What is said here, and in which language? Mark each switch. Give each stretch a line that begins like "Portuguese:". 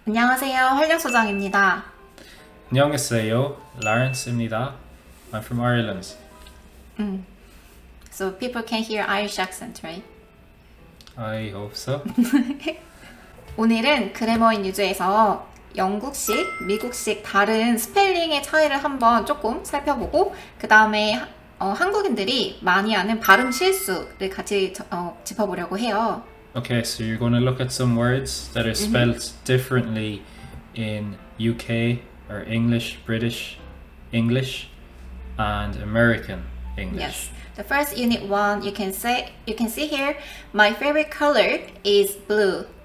Korean: 안녕하세요, 활력소장입니다. 안녕하세요, Lawrence입니다.
English: I'm from Ireland. So people can hear Irish accent, right? I hope so.
Korean: 오늘은 그래머인유즈에서 영국식, 미국식 다른 스펠링의 차이를 한번 조금 살펴보고 그 다음에 한국인들이 많이 하는 발음 실수를 같이 짚어보려고 해요.
English: Okay, so you're going to look at some words that are spelled differently in UK or English, British English, and American English. Yes. The first unit one, you can see here, my favorite color is blue.